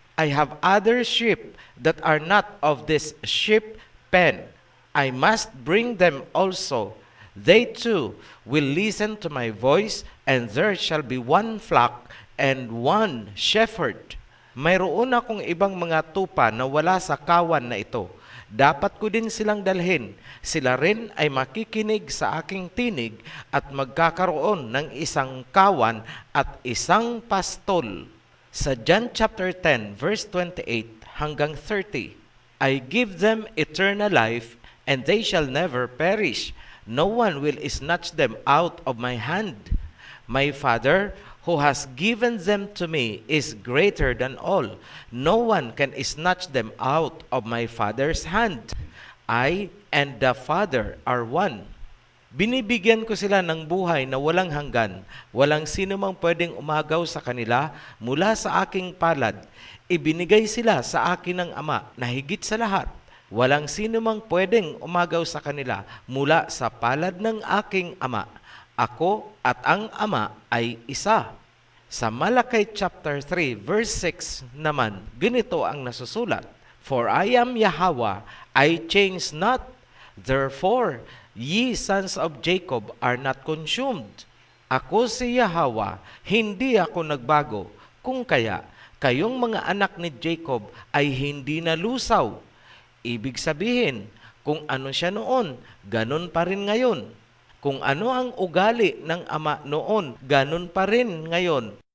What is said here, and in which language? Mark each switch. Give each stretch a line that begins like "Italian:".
English: I have other sheep that are not of this sheep pen. I must bring them also. They too will listen to my voice, and there shall be one flock and one shepherd.
Filipino: Mayroon akong ibang mga tupa na wala sa kawan na ito. Dapat ko din silang dalhin. Sila rin ay makikinig sa aking tinig at magkakaroon ng isang kawan at isang pastol. Sa John chapter 10 verse 28 hanggang 30,
English: I give them eternal life, and they shall never perish. No one will snatch them out of my hand. My Father, who has given them to me, is greater than all. No one can snatch them out of my Father's hand. I and the Father are one.
Filipino: Binibigyan ko sila ng buhay na walang hanggan. Walang sino mang pwedeng umagaw sa kanila mula sa aking palad. Ibinigay sila sa akin ng Ama na higit sa lahat. Walang sino mang pwedeng umagaw sa kanila mula sa palad ng aking Ama. Ako at ang Ama ay isa. Sa Malakay chapter 3 verse 6 naman, ganito ang nasusulat.
English: For I am Yahweh, I change not. Therefore, ye sons of Jacob are not consumed.
Filipino: Ako si Yahweh, hindi ako nagbago. Kung kaya, kayong mga anak ni Jacob ay hindi nalusaw. Ibig sabihin, kung ano siya noon, ganun pa rin ngayon. Kung ano ang ugali ng Ama noon, ganun pa rin ngayon.